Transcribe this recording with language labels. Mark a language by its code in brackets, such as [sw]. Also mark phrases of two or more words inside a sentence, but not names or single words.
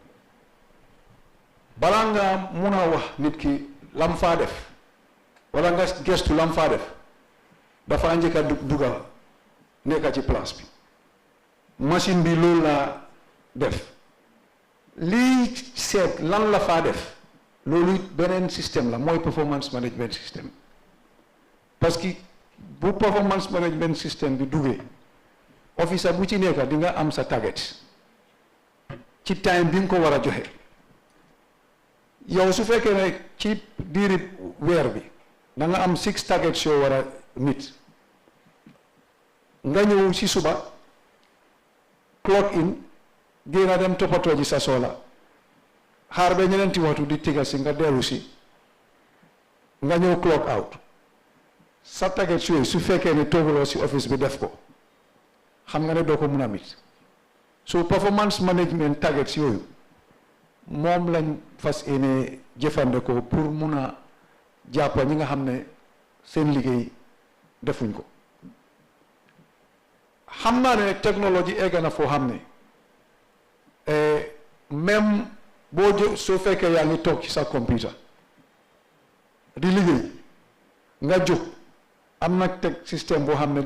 [wo] balaa nga mun a wax nit ki lam faa def wala nga gestu lam faa def dafa njëkk a dugal nekk ci place bi machine bi loolu laa def lii seet lan la faa def loolu beneen système la mooy [en] performance management system [fr] parce que [wo] bu [en] performance management system [wo] bi duggee officer bu ci nekk di nga am sa target ci time bi nga ko war a joxe yow su fekkee ne ci diiri weer bi da nga am 6 targets yoo war a meet nga ñëw ci suba [en] clock in [wo] génn dem toppatoo ji sa soxla xaar ba ñeneenti waxtu di tiga si nga dellu si nga ñëw [en] clock out [wo] sa targets yooyu su fekkee ne toogaloo si office bi def ko xam nga ne doo ko mun a mit so [en] performance management targets [wo] yooyu moom lañ fas yéene jëfandikoo pour mun a jàppa ñi nga xam ne seen liggéey defuñ ko xam naa ne technologie egg na foo xam ne même boo soo fekkee yaa ngi toog ci sa computer di liggéey nga jóg am na teg système boo xam ne